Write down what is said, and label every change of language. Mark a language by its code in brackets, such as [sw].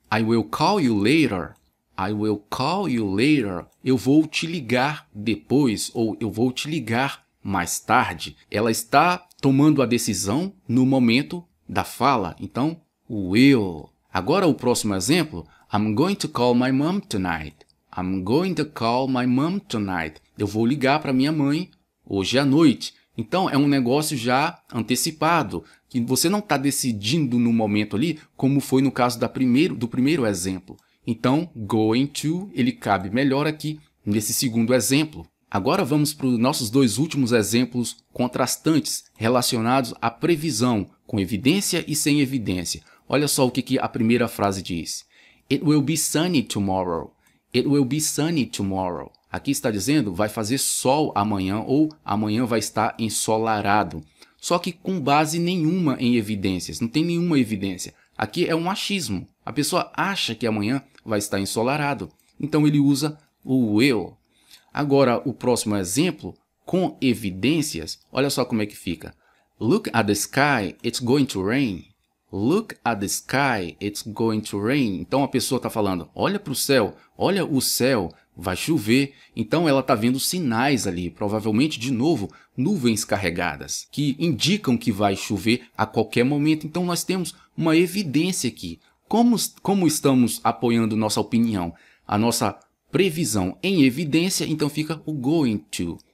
[en] I will call you later. I will call you later. [pt] Eu vou te ligar depois, ou eu vou te ligar mais tarde. Ela está tomando a decisão no momento da fala. Então, will. Agora o próximo exemplo. [en] I'm going to call my mom tonight. I'm going to call my mom tonight. [pt] Eu vou ligar para minha mãe hoje à noite. Então, é um negócio já antecipado, que você não está decidindo no momento ali, como foi no caso do primeiro exemplo. Então, going to, ele cabe melhor aqui nesse segundo exemplo. Agora vamos para os nossos dois últimos exemplos contrastantes, relacionados à previsão, com evidência e sem evidência. Olha só o que a primeira frase diz. [en] It will be sunny tomorrow. It will be sunny tomorrow. [pt] Aqui está dizendo, vai fazer sol amanhã ou amanhã vai estar ensolarado. Só que com base nenhuma em evidências, não tem nenhuma evidência. Aqui é um achismo. A pessoa acha que amanhã vai estar ensolarado. Então ele usa o will. Agora o próximo exemplo, com evidências, olha só como é que fica. [en] Look at the sky, it's going to rain. Look at the sky, it's going to rain. [pt] Então a pessoa está falando, olha para o céu, olha o céu. Vai chover, então ela está vendo sinais ali, provavelmente, de novo, nuvens carregadas, que indicam que vai chover a qualquer momento. Então nós temos uma evidência aqui. Como estamos apoiando nossa opinião, a nossa previsão em evidência, então fica o going to.